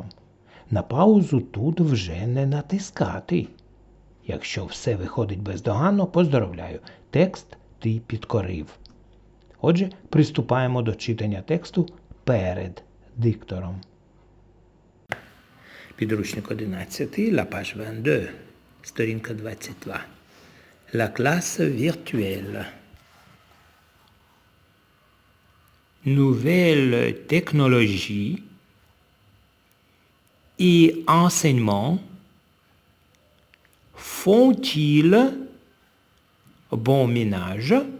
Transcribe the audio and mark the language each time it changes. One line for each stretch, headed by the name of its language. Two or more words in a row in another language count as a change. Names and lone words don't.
Ukrainian: На паузу тут вже не натискати. Якщо все виходить бездоганно, поздоровляю, текст ти підкорив. Отже, приступаємо до читання тексту перед диктором. Підручник 11,
French: la page 22, сторінка 22. La classe virtuelle. Nouvelles technologies et enseignements font-ils bon ménage?